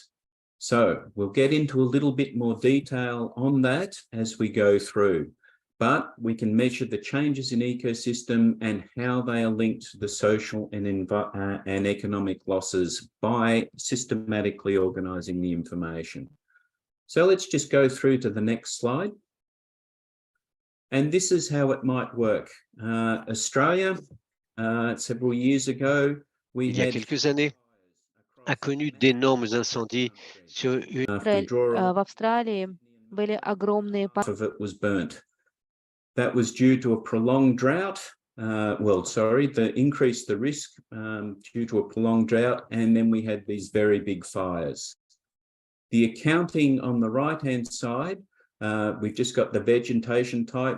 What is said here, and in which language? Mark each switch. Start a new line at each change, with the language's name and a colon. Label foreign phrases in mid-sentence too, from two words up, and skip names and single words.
English: So we'll get into a little bit more detail on that as we go through, but we can measure the changes in ecosystem and how they are linked to the social and economic losses by systematically organising the information. So let's just go through to the next slide. And this is how it might work. Australia, several years ago,
French: Il y a quelques années, a connu d'énormes incendies sur une...
Russian: В Австралии были огромные...
English: of it was burnt. That was due to a prolonged drought. Increased the risk due to a prolonged drought, and then we had these very big fires. The accounting on the right-hand side, we've just got the vegetation type.